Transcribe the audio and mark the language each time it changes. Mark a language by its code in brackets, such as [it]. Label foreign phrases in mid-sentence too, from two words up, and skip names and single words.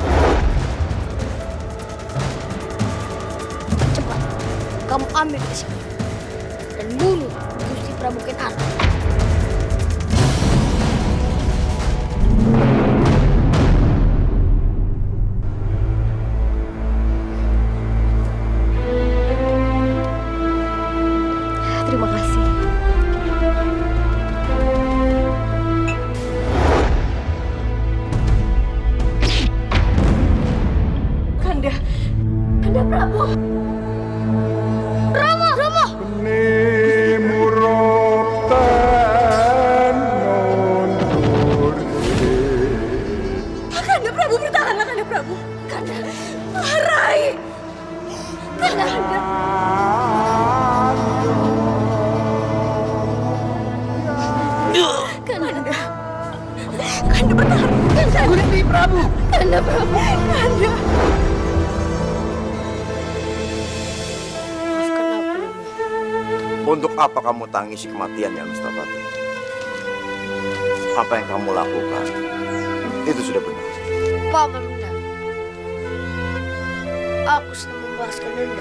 [id] Cepat, kamu ambil ke sini dan bunuh Gusti Prabu Ken Arok. Terima kasih. Kanda Prabu. Romo! Kanda Prabu, bertahanlah Kanda Prabu. Kanda. Rai. Kanda. Kanda. Kanda bertahan. Kanda. Gusti Prabu. Kanda Prabu. Kanda. Maafkan aku, Romo. Untuk apa kamu tangisi kematiannya, Nustapati? Apa yang kamu lakukan itu sudah benar. Paman benar. Aku sedang membalaskan dendam.